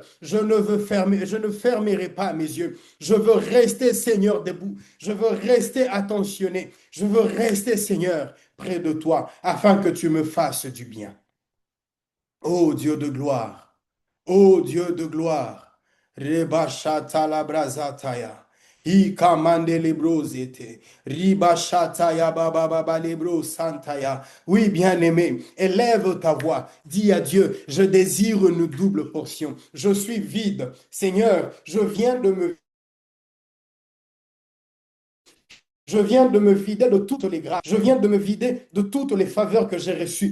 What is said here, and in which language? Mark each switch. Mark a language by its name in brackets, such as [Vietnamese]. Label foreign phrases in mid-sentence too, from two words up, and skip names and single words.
[French] Je ne fermerai pas mes yeux. Je veux rester, Seigneur, debout. Je veux rester attentionné. Je veux rester, Seigneur, près de toi, afin que tu me fasses du bien. Ô Dieu de gloire, ô Dieu de gloire, Rebashata la brazataya. Ikamande lebrozete, ribashataya baba baba lebro santaya. Oui, bien-aimé, élève ta voix, dis à Dieu, je désire une double portion. Je suis vide. Seigneur, je viens de me vider de toutes les grâces. Je viens de me vider de toutes les faveurs que j'ai reçues.